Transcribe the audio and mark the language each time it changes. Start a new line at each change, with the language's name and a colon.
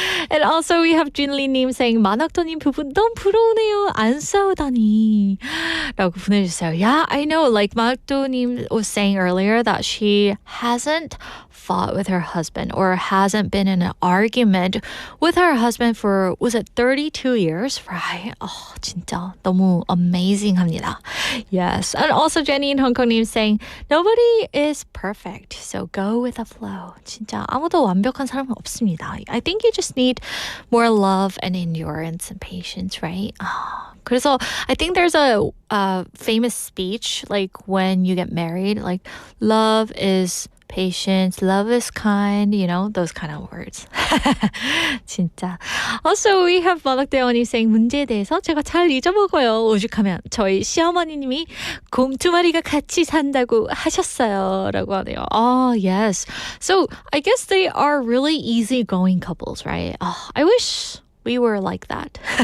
English: And also we have Jinli-님 saying,
Korean: 만학도님 부부 너무 부러우네요. 안 싸우다니. 라고 보내주세요.
English: Yeah, I know. Like 만학도님 was saying earlier that she hasn't fought with her husband or hasn't been in an argument with her husband for, was it 32 years? Right?
Korean: Oh, 진짜 너무 amazing합니다.
English: Yes. And also Jenny in Hong Kong saying, nobody is perfect, so go with the flow.
Korean: 진짜 아무도 완벽한 사람은 없습니다.
English: I think you just need more love and endurance and patience, right? 그래서 I think there's a famous speech like when you get married, like love is patience, love is kind, those kind of words.
Korean: 진짜.
English: Also, we have
Korean: 마덕대원이 saying 문제에 대해서 제가 잘 잊어먹어요. 오죽하면 저희 시어머니님이 곰 두 마리가 같이 산다고 하셨어요. 라고 하네요.
English: Oh, yes. So, I guess they are really easygoing couples, right? I wish we were like that.